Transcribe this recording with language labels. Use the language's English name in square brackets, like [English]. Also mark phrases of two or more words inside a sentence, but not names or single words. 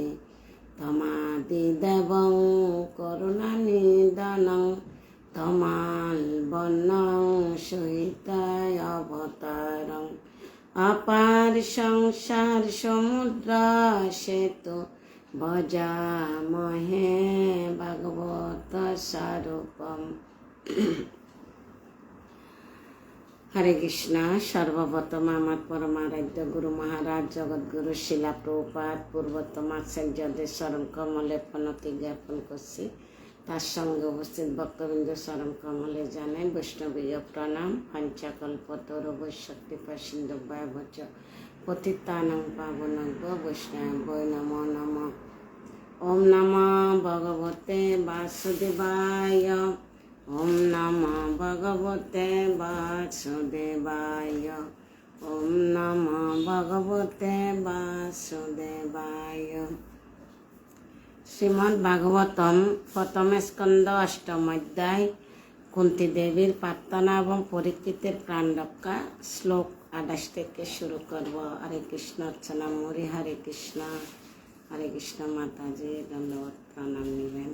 [Sanskrit] तमादिदेवं करुणानिधानं तमाल्वर्णं सहितावतारम् अपार संसार समुद्र सेतु भजामहे भागवत स्वरूपम। हरे कृष्ण। [Bangla] सर्वप्रथम আমার পরমারাধ্য গুরু মহারাজ জগৎগুরু শিলা প্রভুপাদ পূর্বতম আচার্যদের চরণ কমলে প্রণতি জ্ঞাপন করছি। তার সঙ্গে উপস্থিত ভক্তবৃন্দ চরণ কমলে জানাই বৈষ্ণবীয় প্রণাম। [Sanskrit] পঞ্চকল্পতরুভ্যশ্চ কৃপা সিন্ধুভ্যশ্চ পতিতানাং পাবনেভ্যো বৈষ্ণবেভ্যো নমো নমঃ। ওম নমঃ ভগবতে বাসুদেবায়। ওম নমঃ ভগবতে বাসুদেবায়। ওম নমঃ ভগবতে বাসুদেবায়। [Bangla] শ্রীমদ্ ভাগবতম প্রথম স্কন্দ অষ্টম অধ্যায় কুন্তী দেবীর প্রার্থনা এবং পরীক্ষিতের প্রাণ রক্ষা। শ্লোক 28 থেকে শুরু করব। [Sanskrit] হরে কৃষ্ণ [Bangla] অর্চনা মরি। [Sanskrit] হরে কৃষ্ণ। হরে কৃষ্ণ। [Bangla] মাতাজি দণ্ডবত প্রণাম নেবেন।